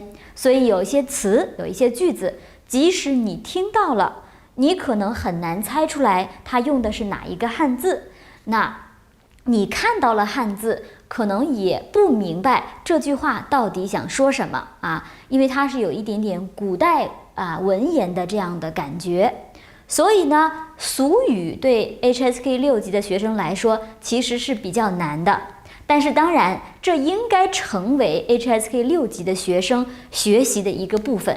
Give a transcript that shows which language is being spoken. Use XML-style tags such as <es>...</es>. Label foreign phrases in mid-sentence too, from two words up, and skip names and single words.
<zh>所以有一些詞，有一些句子，即使你聽到了，你可能很難猜出來它用的是哪一個漢字。那你看到了漢字，可能也不明白這句話到底想說什麼因為它是有一點點古代文言的這樣的感覺。所以呢，俗語對 HSK 6級的學生來說其實是比較難的。但是當然，這應該成為 HSK 6級的學生學習的一個部分。</zh>